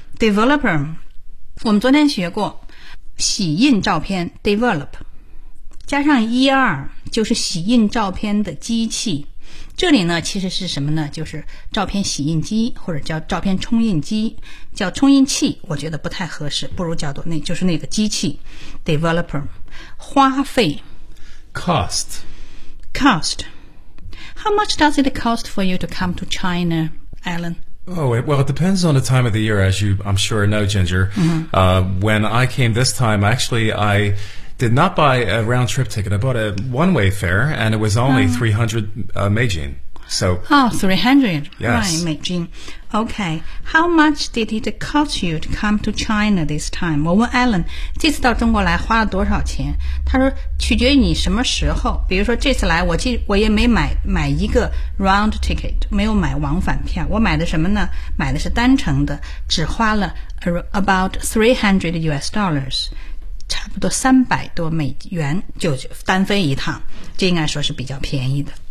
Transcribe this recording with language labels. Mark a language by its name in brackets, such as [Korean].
[Chinese] Developer， 我们昨天学过洗印照片 develop， 加上 er 就是洗印照片的机器。这里呢其实是什么呢，就是照片洗印机，或者叫照片冲印机，叫冲印器我觉得不太合适，不如叫做那就是那个机器 developer。花费 [English] cost。 cost。 How much does it cost for you to come to China, Alan? Oh, well, it depends on the time of the year, as you I'm sure know, Ginger. When I came this time, actually I did not buy a round trip ticket. I bought a one-way fare, and it was only 300 Meijin. So, oh, 300. Yes. Right, Meijin. Okay. How much did it cost you to come to China this time? [Chinese] 我问 Alan, 这次到中国来花了多少钱？他说取决于你什么时候。比如说这次来我也没买一个 [English] round ticket, [Chinese] 没有买往返票。我买的什么呢？买的是单程的，只花了 [English] about $300. [Chinese] 差不多300多美元就单飞一趟，这应该说是比较便宜的。